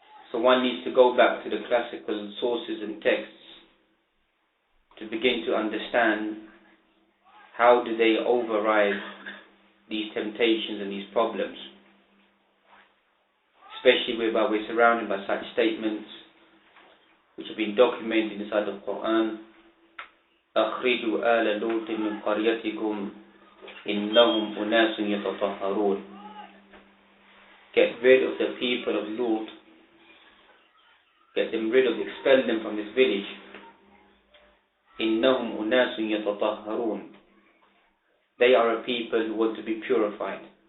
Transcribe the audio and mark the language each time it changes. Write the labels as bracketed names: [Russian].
[English] So one needs to go back to the classical sources and texts to begin to understand how do they override these temptations and these problems, especially whereby we're surrounded by such statements which have been documented inside the Quran. [Arabic] أخرجوا آل لوط من قريتكم إنهم أناس يتطهرون. [English] Get rid of the people of Lut. Get them rid of, expel them from this village. [Arabic] إنهم أناس يتطهرون. [English] They are a people who want to be purified.